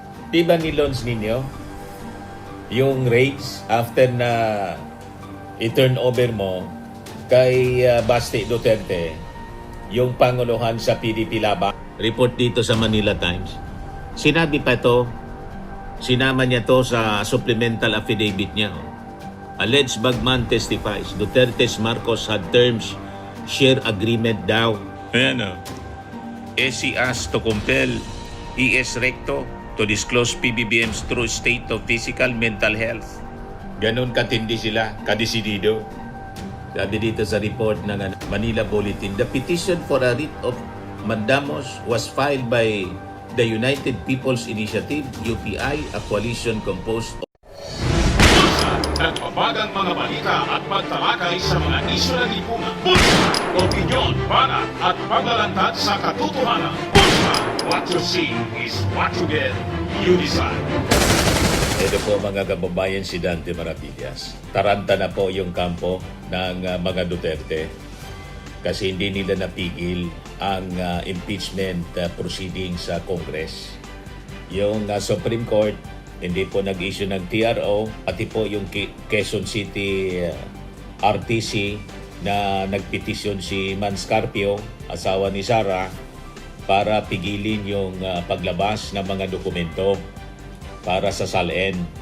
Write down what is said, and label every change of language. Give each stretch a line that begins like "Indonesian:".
Filipino: Di ba ni-launch ninyo yung race after na i-turn over mo kay Basti Duterte yung panguluhan sa PDP Laban? Report dito sa Manila Times. Sinabi pa ito, sinama niya to sa supplemental affidavit niya.
English: Alleged bagman testifies Duterte's Marcos had terms share agreement daw.
Filipino: Ayan o.
English: SC asked to compel ES Recto to disclose PBBM's true state of physical mental health.
Filipino: Ganon katindi sila, kadesidido. Sabi dito sa report ng Manila Bulletin,
English: the petition for a writ of mandamus was filed by the United People's Initiative, UPI, a coalition composed of
Filipino: nagpapagang mga balita at pagtalakay sa mga isyu ng lipunan. Bulsa! Opinyon, banat at paglalantad sa katotohanan. Bulsa!
English: What you see is what you get. You decide.
Filipino: Ito po mga kababayan, si Dante Maravillas. Taranta na po yung kampo ng mga Duterte kasi hindi nila napigil ang impeachment proceedings sa Congress. Yung Supreme Court hindi po nag-issue ng TRO, pati po yung Quezon City RTC na nagpetisyon si Man Scarpio, asawa ni Sara, para pigilin yung paglabas ng mga dokumento para sa SALN.